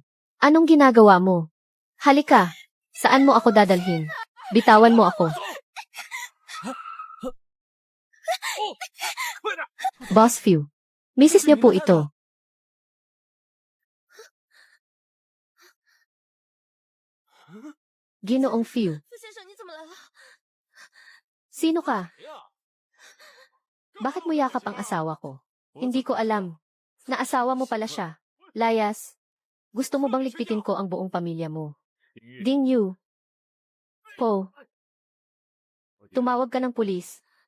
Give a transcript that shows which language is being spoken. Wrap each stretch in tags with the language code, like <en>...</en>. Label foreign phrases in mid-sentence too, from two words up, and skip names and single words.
<tl>Anong ginagawa mo? Halika. Saan mo ako dadalhin? Bitawan mo ako. Boss Few. Misis niyo po ito. Ginoong Few.</tl> <zh>先生，你怎么来了？</zh> <tl>Sino ka? Bakit mo yakap ang asawa ko? Hindi ko alam. Na asawa mo pala siya. Layas. Gusto mo bang ligpitin ko ang buong pamilya mo? Ding Yu. Po. Tumawag ka ng pulis.</tl>